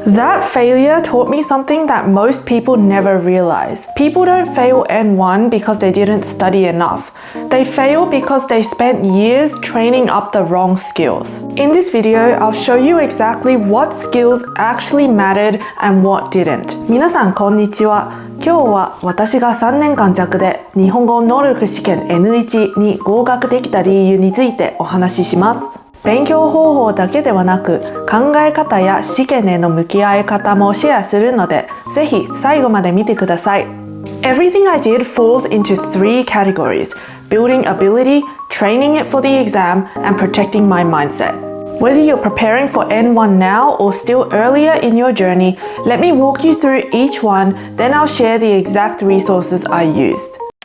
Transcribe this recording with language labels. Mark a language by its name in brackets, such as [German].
[English] That failure taught me something that most people never realize. People don't fail N1 because they didn't study enough. They fail because they spent years training up the wrong skills. In this video, I'll show you exactly what skills actually mattered and what didn't. [Japanese] 皆さんこんにちは。今日は私が3年間弱で日本語能力試験 N1 に合格できた理由についてお話しします。勉強方法だけではなく考え方や試験への向き合い方もシェアするのでぜひ最後まで見てください。 [English] Everything I did falls into 3 categories: building ability, training it for the exam, and protecting my mindset. Whether you're preparing for N1 now or still earlier in your journey, let me walk you through each one, then I'll share the exact resources I used.